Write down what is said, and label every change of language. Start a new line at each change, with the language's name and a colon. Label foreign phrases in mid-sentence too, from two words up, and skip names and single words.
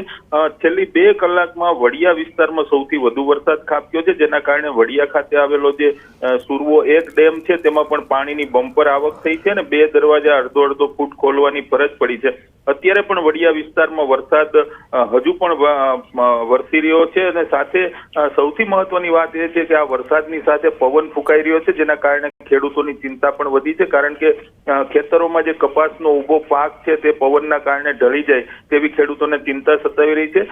Gujarati: છેલ્લી 2 કલાકમાં વડિયા વિસ્તારમાં સૌથી વધુ વરસાદ ખાબક્યો છે, જેના કારણે વડિયા ખાતે આવેલો જે સુરવો 1 ડેમ છે તેમાં પણ પાણીની બમ્પર આવક થઈ છે અને 2 દરવાજા અર્ધો ફૂટ ખોલવાની ફરજ પડી છે। અત્યારે પણ વડિયા વિસ્તારમાં વરસાદ હજુ પણ વરસી રહ્યો છે અને સાથે સૌથી મહત્વની વાત એ છે કે આ વરસાદની સાથે પવન ફૂંકાઈ રહ્યો છે, જેના કારણે ખેડૂતોની ચિંતા પણ વધી છે, કારણ કે ખેતરોમાં જે કપાસનો ઊભો પાક છે તે પવનના કારણે ઢળી જાય તેવી ખેડૂતોને ચિંતા સતાવી રહી છે।